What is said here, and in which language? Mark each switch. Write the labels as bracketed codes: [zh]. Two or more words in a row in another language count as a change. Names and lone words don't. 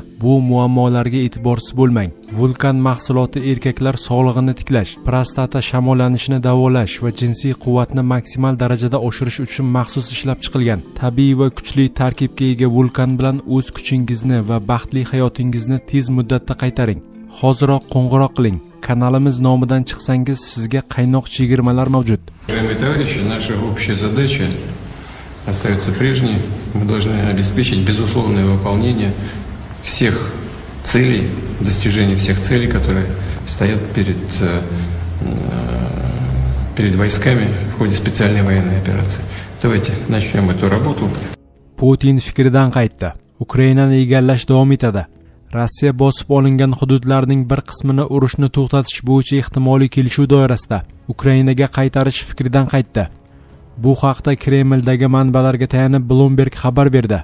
[uz] Bu muammolarga e'tiborsiz bo'lmang. Vulkan mahsuloti erkaklar sog'lig'ini tiklash, prostata shamollanishini davolash va jinsiy quvvatni maksimal darajada oshirish uchun maxsus ishlab chiqilgan. Tabiiy va kuchli tarkibga ega vulkan bilan o'z kuchingizni va baxtli hayotingizni tez muddatda qaytaring. Hoziroq qo'ng'iroq qiling. Kanalimiz nomidan chiqsangiz sizga qaynoq chegirmalar mavjud. [ru] Уважаемые товарищи, наша общая задача остается прежней. Мы должны обеспечить безусловное выполнение всех целей, достижение всех целей, которые стоят перед войсками в ходе специальной военной операции. Давайте начнем эту работу. [uz] Putin fikridan qaytdi. Ukrainani egallash davom etadi. Rossiya bosib olingan hududlarning bir qismini urushni to'xtatish bo'yicha ehtimoliy kelishuv doirasida Ukrainaga qaytarish fikridan qaytdi. Bu haqda Kremldagi manbalarga tayanib Bloomberg xabar berdi.